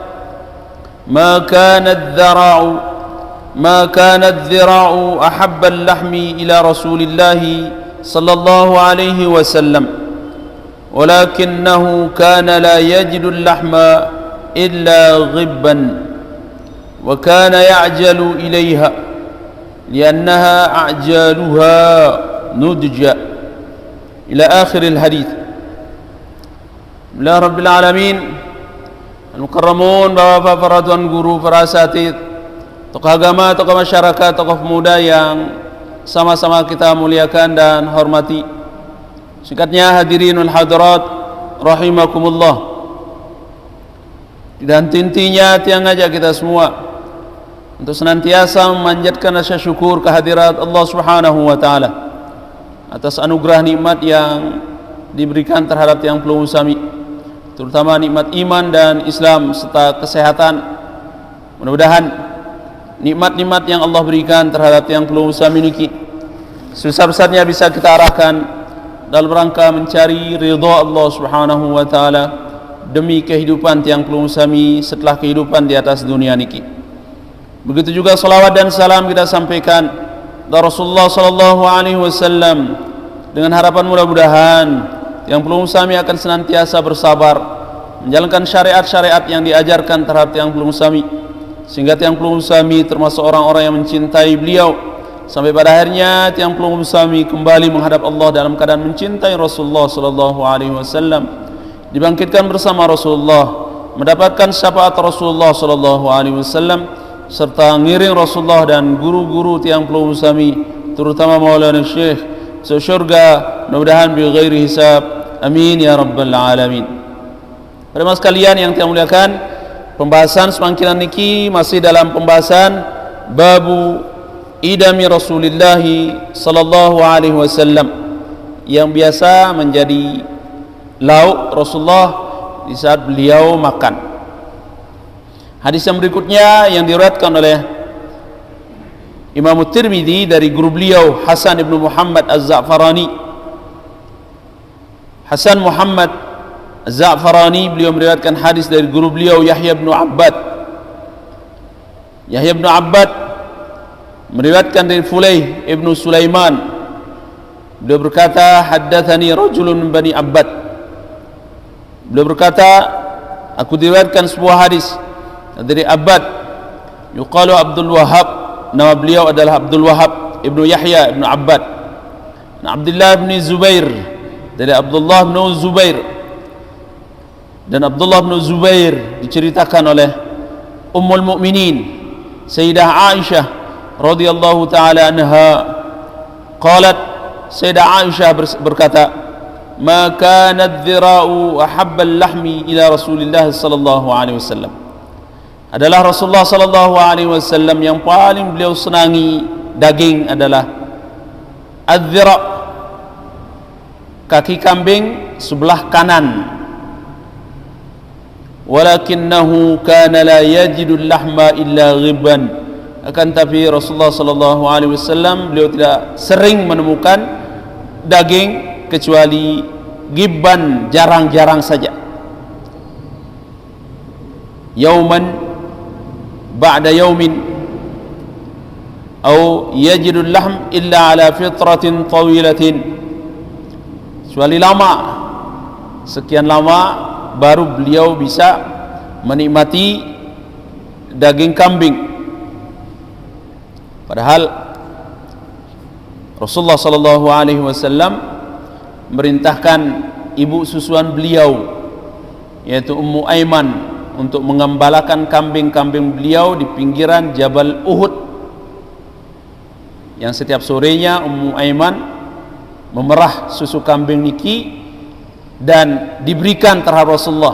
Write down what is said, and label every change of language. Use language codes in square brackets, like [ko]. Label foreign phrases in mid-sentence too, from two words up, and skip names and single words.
[ar] ما كان الذراع أحب اللحم إلى رسول الله صلى الله عليه وسلم ولكنه كان لا يجد اللحم إلا غبا وكان يعجل إليها لأنها أعجالها نضجا إلى آخر الحديث. بسم الله رب العالمين. [id] Al-Mukarramun, bapak-bapak, para tuan guru, para asatidz, tokoh agama, tokoh masyarakat, tokoh pemuda yang sama-sama kita muliakan dan hormati. [ar] Singkatnya الحاضرين الحاضرات رحمكم الله. [id] Dan intinya tiang ngajak kita semua untuk senantiasa memanjatkan rasa syukur kehadirat Allah [ar] سبحانه وتعالى [id] atas anugerah nikmat yang diberikan terhadap [sas] tiang pelung sami, [id] terutama nikmat iman dan Islam serta kesehatan. Mudah-mudahan nikmat-nikmat yang Allah berikan terhadap yang [sas] pelung sami niki [id] sebesar-besarnya bisa kita arahkan dalam rangka mencari ridha Allah [ar] سبحانه وتعالى [id] demi kehidupan [sas] tiang pelung sami [id] setelah kehidupan di atas dunia niki. Begitu juga salawat dan salam kita sampaikan dari Rasulullah [ar] صلى الله عليه وسلم [id] dengan harapan mudah-mudahan yang [sas] pelung sami [id] akan senantiasa bersabar menjalankan syariat-syariat yang diajarkan terhadap [sas] tiang pelung sami [id] sehingga [sas] tiang pelung sami [id] termasuk orang-orang yang mencintai beliau sampai pada akhirnya [sas] tiang pelung sami [id] kembali menghadap Allah dalam keadaan mencintai Rasulullah [ar] صلى الله عليه وسلم, [id] dibangkitkan bersama Rasulullah, mendapatkan syafaat Rasulullah [ar] صلى الله عليه وسلم [id] serta ngiring Rasulullah dan guru-guru [sas] tiang pelung sami [id] terutama Maulana Syekh surga, mudah-mudahan [ar] بغير حساب. آمين يا رب العالمين. [id] Para mas sekalian yang saya muliakan, pembahasan semangkiran niki masih dalam pembahasan babu idami Rasulullah [ar] صلى الله عليه وسلم, [id] yang biasa menjadi lauk Rasulullah di saat beliau makan. Hadis yang berikutnya yang diriwayatkan oleh Imam Tirmidzi dari guru beliau Hasan ibn Muhammad Az-Za'farani. Hasan Muhammad Az-Za'farani beliau meriwayatkan hadis dari guru beliau Yahya bin Abbad. Yahya bin Abbad meriwayatkan dari Fulayh ibn Sulaiman. Beliau berkata, [ar] حدثني رجل من بني عباد. [id] Beliau berkata, aku diriwayatkan sebuah hadis dari Abbad, yuqalu Abdul Wahhab, nama beliau adalah Abdul Wahhab ibnu Yahya ibnu Abbad. Abdullah bin Zubair, dari Abdullah bin Zubair, dan Abdullah bin Zubair diceritakan oleh Ummul Mukminin Sayyidah Aisyah [ar] رضي الله تعالى عنها قالت, [id] Sayyidah Aisyah berkata, [ar] ما كان الذراع أحب اللحم إلى رسول الله صلى الله عليه وسلم. [id] Adalah Rasulullah [ar] صلى الله عليه وسلم [id] yang paling beliau senangi daging adalah adz-dzira', kaki kambing sebelah kanan. [ar] ولكنه كان لا يجد اللحم إلا غبا. [id] Akan tapi Rasulullah [ar] صلى الله عليه وسلم [id] beliau tidak sering menemukan daging kecuali gibban, jarang-jarang saja. [ar] يوما بعد يوم atau يجد اللحم إلا على فترة طويلة. [id] Kecuali lama, sekian lama baru beliau bisa menikmati daging kambing. Padahal Rasulullah [ar] صلى الله عليه وسلم [id] merintahkan ibu susuan beliau, yaitu Ummu Aiman, untuk mengembalakan kambing-kambing beliau di pinggiran Jabal Uhud, yang setiap sorenya Ummu Aiman memerah susu kambing niki dan diberikan terhadap Rasulullah.